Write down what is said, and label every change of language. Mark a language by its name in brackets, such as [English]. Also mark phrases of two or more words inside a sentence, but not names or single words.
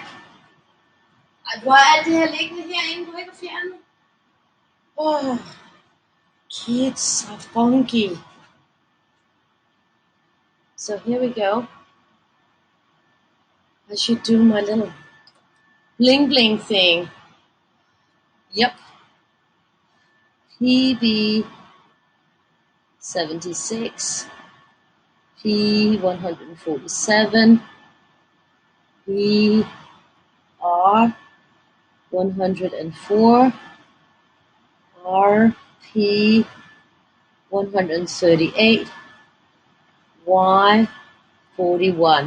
[Danish] Hvor er det her liggende herinde, du ikke har fjernet? [English] Kids are funky. So here we go. I should do my little bling bling thing. Yep. PB 76, P 147, PR 104, RP 138, Y 41.